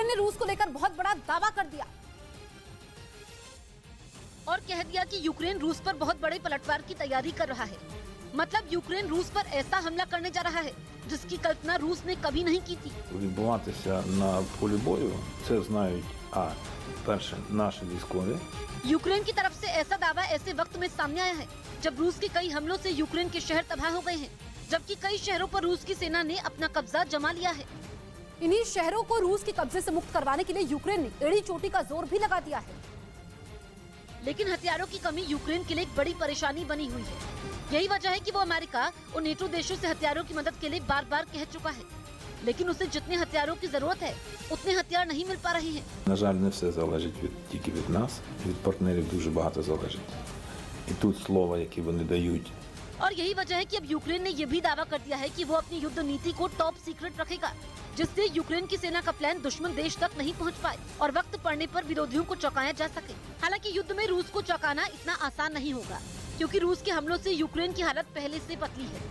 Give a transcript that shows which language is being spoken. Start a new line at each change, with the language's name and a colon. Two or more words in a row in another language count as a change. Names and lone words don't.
Hindi: रूस को लेकर बहुत बड़ा दावा कर दिया और कह दिया कि यूक्रेन रूस पर बहुत बड़े पलटवार की तैयारी कर रहा है। मतलब यूक्रेन रूस पर ऐसा हमला करने जा रहा है जिसकी कल्पना रूस ने कभी नहीं की थी।
Ukrainian: Відбуватися на полі бою, це знають перше наші військові.
Hindi: यूक्रेन की तरफ से ऐसा दावा ऐसे वक्त में सामने आया है जब रूस के कई हमलों से यूक्रेन के शहर तबाह हो गए हैं, जबकि कई शहरों पर रूस की सेना ने अपना कब्जा जमा लिया है। इन्हीं शहरों को रूस के कब्जे से मुक्त करवाने के लिए यूक्रेन ने एड़ी चोटी का जोर भी लगा दिया है। लेकिन हथियारों की कमी यूक्रेन के लिए एक बड़ी परेशानी बनी हुई है। यही वजह है कि वो अमेरिका और नेटो देशों से हथियारों की मदद के लिए बार बार कह चुका है, लेकिन उसे जितने हथियारों की जरूरत है उतने हथियार नहीं मिल पा रहे हैं।
Ukrainian: На жаль, не все залежить тільки від нас, від партнерів дуже багато залежить. І тут слова, які вони дають,
Hindi: और यही वजह है कि अब यूक्रेन ने यह भी दावा कर दिया है कि वो अपनी युद्ध नीति को
English: top secret
Hindi: रखेगा, जिससे यूक्रेन की सेना का प्लान दुश्मन देश तक नहीं पहुंच पाए और वक्त पड़ने पर विरोधियों को चौंकाया जा सके। हालांकि युद्ध में रूस को चौंकाना इतना आसान नहीं होगा, क्योंकि रूस के हमलों से यूक्रेन की हालत पहले से पतली है।